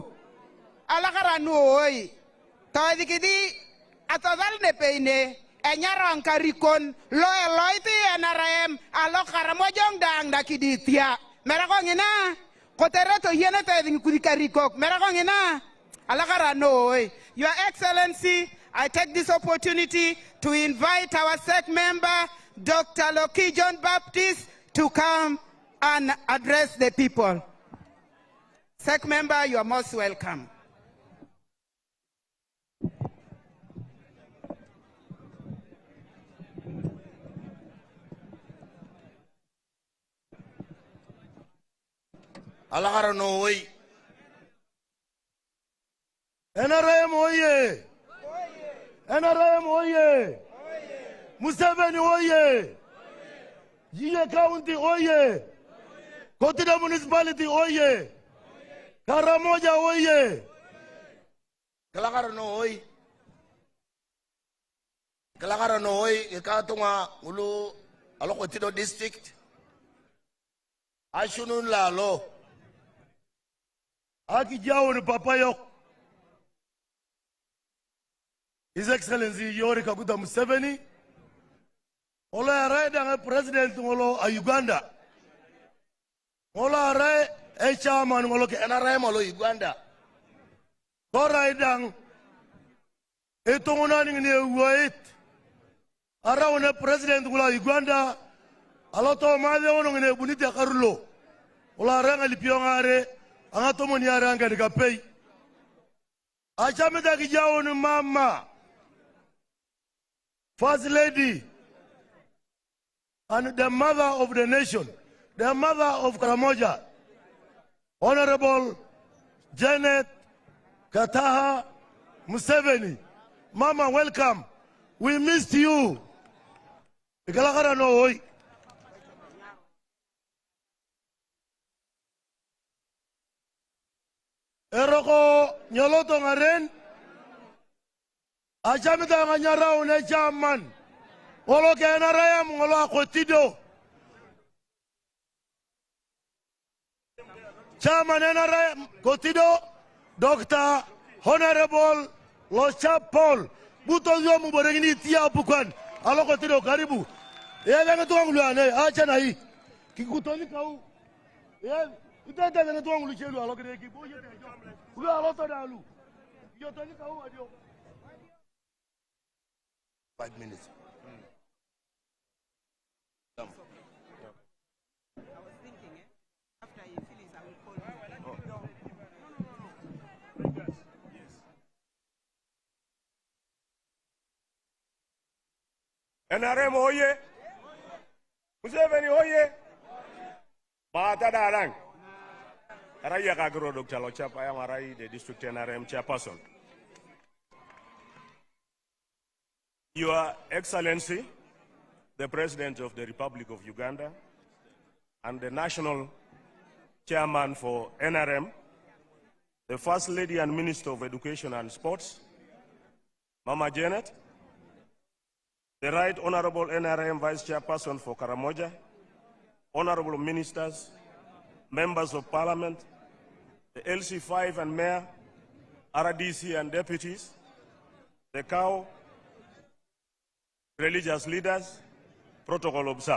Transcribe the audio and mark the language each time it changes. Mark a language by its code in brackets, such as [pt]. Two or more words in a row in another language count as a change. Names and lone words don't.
[kdj] Alakara nu oye. Tawadikidi atadal ne peine. Enyaran karikon loe loiti NRM alo karamojong dang dakiditia. Merako ngina. Kotereto yene taying kudikarikok. Merako ngina. Alakara no oye. [en] Your Excellency, I take this opportunity to invite our SEC member, Dr. Loki John Baptist, to come and address the people. SEC member, you are most welcome. [kdj] Alagara no way. NRM oye. NRM oye. Museveni oye. Yiye County oye. Kotido Municipality oye. Karamoja oye. Kalagara no oye. Kalagara no oye. Ikatunga ulu alo Kotido District. Ashunun la lo. Aki jawo ni papa yok. [en] His Excellency Yoweri Kaguta Museveni. [kdj] Olo arai president ngolo a Uganda. Olo arai chairman ngolo ke NRM olo Uganda. Ora idang etongona ni wait. Ara one president ngolo Uganda. Aloto made ono ngene buniti akarulo. Olo arai ngalipionga anga tomo ni aranga dikapei. Achameta kijawo ni mama. [en] First Lady and the mother of the nation, the mother of Karamoja, Honorable Janet Kataha Museveni. Mama, welcome. We missed you. [kdj] Ikalakara no oi. Eroko nyoloto ngaren. Achamita nganyara une chairman. Olo ke NRM ngolo Kotido. Chairman NRM Kotido, Dr. Honorable Locha Paul. Buto yomu borengini tia pukwan. Alo Kotido karibu. Yega ngetuangulu ane acha na hii. Kikutoni kau. Yega utata ngetuangulu chelu alo kede kiboje. Ulu alo todalu. Yotoni kau adio. [en] 5 minutes. I was thinking, after you finish, I will call you. No. Yes. [kdj] NRM oye. Museveni oye. Bata darang. Araya kagro Dr. Locha Paya Marai, [en] the district NRM chairperson. Your Excellency, the President of the Republic of Uganda, and the National Chairman for NRM, the First Lady and Minister of Education and Sports, Mama Janet, the Right Honorable NRM Vice Chairperson for Karamoja, Honorable Ministers, Members of Parliament, the LC5 and Mayor, RDC and Deputies, the COW, religious leaders, protocol observed.